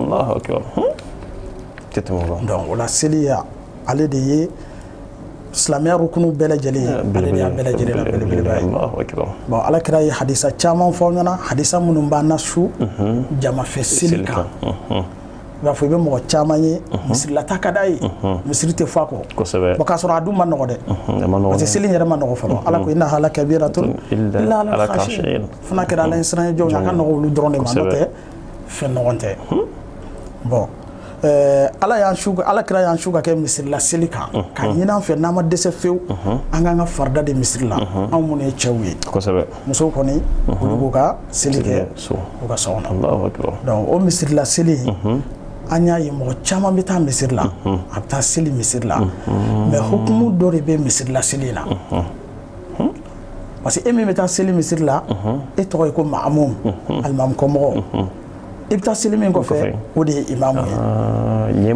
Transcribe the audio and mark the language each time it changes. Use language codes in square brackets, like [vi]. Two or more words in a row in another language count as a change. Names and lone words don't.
[bm] donc o la seli ale de ye silamɛya rukunu bɛɛ lajɛlen ye ale de y'a bɛɛ lajɛlen la belebeleba ye bon alakira ye hadisa caman fɔ aw ɲɛna hadisa minnu b'an na su jamafɛ seli kan i b'a fɔ i bɛ mɔgɔ caman ye misirilata ka d'a ye misiri tɛ fɔ a kɔ bon k'a sɔrɔ a dun ma nɔgɔ dɛ parce que seli yɛrɛ ma nɔgɔ fɔlɔ ala ko [ar] إنها لكبيرة إلا على الخاشعين [bm] fana kɛra ala ɲɛsiranɲɛ jɔnw ye a ka nɔgɔ olu dɔrɔn de ma n'o tɛ fɛn nɔgɔn tɛ bon ala kira y'an su ka kɛ misirila seli kan ka ɲini an fɛ n'an ma dɛsɛ fewu an k'an ka farida de misiri la anw minnu ye cɛw ye musow kɔni olu b'u ka seli kɛ u ka so kɔnɔ donc o misirila seli an y'a ye mɔgɔ caman bɛ taa misiri la a bɛ taa seli misiri la mais hukumu dɔ de bɛ misirila seli in na parce que e min bɛ taa seli misiri la e tɔgɔ ye ko ma'amum alimamu kɔmɔgɔ i bɛ taa seli min kɔfɛ o de ye imamu ye